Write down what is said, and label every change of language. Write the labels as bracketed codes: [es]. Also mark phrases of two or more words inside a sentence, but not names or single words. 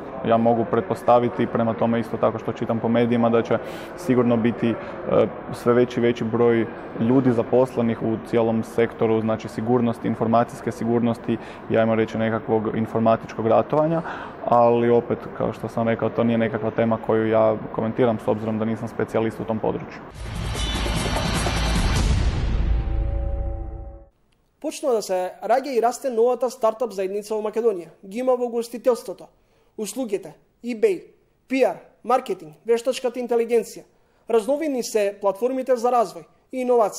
[hr] Ja mogu pretpostaviti, prema tome isto tako što čitam po medijima, da će sigurno biti sve veći i veći broj ljudi zaposlenih u cijelom sektoru, znači sigurnosti, informacijske sigurnosti i ajmo reći nekakvog informatičkog ratovanja, ali opet, kao što sam rekao, to nije nekakva tema koju ja komentiram s obzirom da nisam specijalist u tom području. [mk] Почнува да се раѓа и расте новата стартап заедница во Македонија. Ги има во гостителството, услугите, eBay, PR, маркетинг, вештачката интелигенција. Разновидни се платформите за развој и иновации.